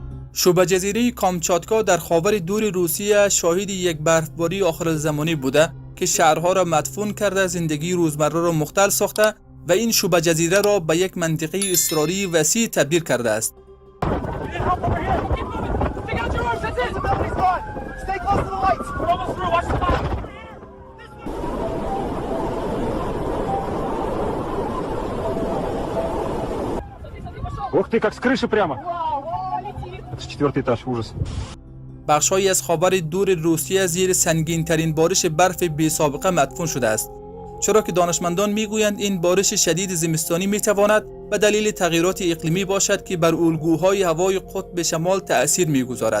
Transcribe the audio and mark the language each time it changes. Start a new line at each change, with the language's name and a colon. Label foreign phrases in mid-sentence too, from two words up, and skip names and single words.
Persian: شبه جزیره کامچاتکا در خاور دور روسیه شاهد یک برفباری آخرالزمانی بوده که شهرها را مدفون کرده، زندگی روزمره را مختل ساخته و این شبه جزیره را به یک منطقه اضطراری وسیع تبدیل کرده است.
Russian: Ух ты, как с крыши прямо. Это 4-й этаж, ужас.
Persian: بخش‌هایی از خاور دور روسیه زیر سنگین‌ترین بارش برف بی‌سابقه مدفون شده است، چرا که دانشمندان می‌گویند این بارش شدید زمستانی می‌تواند به دلیل تغییرات اقلیمی باشد که بر الگوهای هوای قطب شمال تأثیر می‌گذارد.